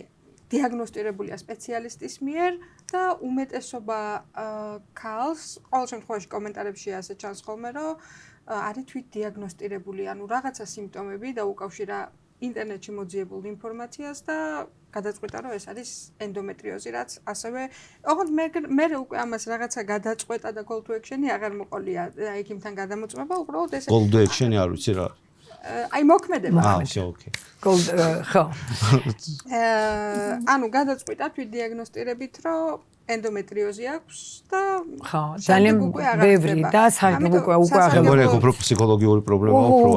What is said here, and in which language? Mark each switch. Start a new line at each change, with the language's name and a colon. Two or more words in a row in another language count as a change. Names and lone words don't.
Georgian: დიაგნოსტირებულია სპეციალისტის მიერ და უმეტესობა ქალს ყოველ შემთხვევაში კომენტარებში ასე ჩანს ხოლმე რომ არის თვით დიაგნოსტირებული ანუ რაღაცა სიმპტომები და უკავშირა ინტერნეტში მოძიებულ ინფორმაციას და გადაწყვეტა რომ ეს არის ენდომეტრიოზი რაც ასევე ოღონდ მე უკვე ამას რაღაცა გადაწყვეტა და
English: call to action-
Georgian: ი აღარ მოყოლია ექიმთან გადამოწმება უბრალოდ ეს
English: call to action-
Georgian: ი არ ვიცი რა აი მოქმედება ოკეი ხო ანუ გადაწყვეტა თვით დიაგნოსტირებით რომ ენდომეტრიოზი აქვს და ხო ძალიან ბევრი და საერთოდ უკვე აღარ უფრო ფსიქოლოგიური პრობლემა უფრო არის